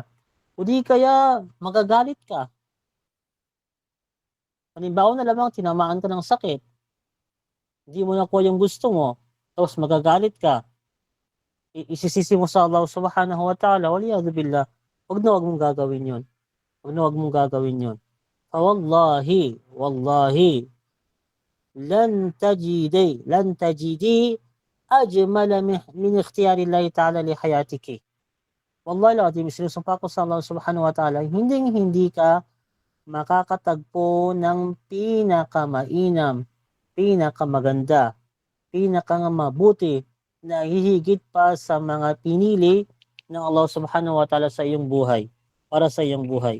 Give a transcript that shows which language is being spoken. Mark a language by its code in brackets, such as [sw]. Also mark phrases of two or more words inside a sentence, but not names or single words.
[tl] O di kaya magagalit ka. Halimbawa na lamang tinamaan ka ng sakit, hindi mo nakuha yung gusto mo, tapos magagalit ka, isisisi mo sa Allah [ar] سبحانه وتعالى, والعياذ بالله, [tl] wag mong gagawin yun. Wag mong gagawin yun. [ar] والله لن تجدي أجمل من اختيار الله تعالى لحياتك. والله العظيم, [tl] sinusumpa ko sa Allah [ar] سبحانه وتعالى, [tl] hindi ka makakatagpo ng pinakamainam, pinakamaganda, pinakamabuti na hihigit pa sa mga pinili ng Allah [ar] سبحانه وتعالى [tl] sa iyong buhay, para sa iyong buhay.